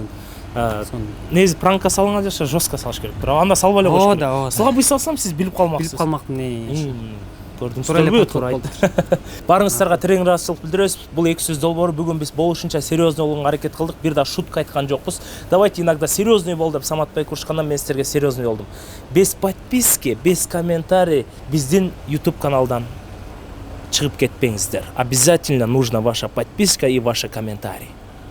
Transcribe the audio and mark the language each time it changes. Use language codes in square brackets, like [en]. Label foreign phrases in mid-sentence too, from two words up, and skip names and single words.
[ky] Негизи пранкка салган жаша жестко салыш керек. Бирок анда салбай эле коюш керек. Сага буй салсам сиз билип калмаксыз. Билип калмакмын. Көрдүңүздөрбү? Туура айтты. Барыңыздарга терең ыраазычылык билдиребиз. Бул эки сөз долбоору бүгүн биз болушунча серьезный болгонго аракет кылдык. Бир да шутка айткан жокпуз. [ru] Давайте иногда серьезный [ky] бол деп Самат бай курушкандан мен сиздерге серьезный болдум. [ru] Без подписки, без комментарий [ky] биздин YouTube каналдан чыгып кетпеңиздер. [ru] Обязательно нужна ваша подписка и ваши комментарии.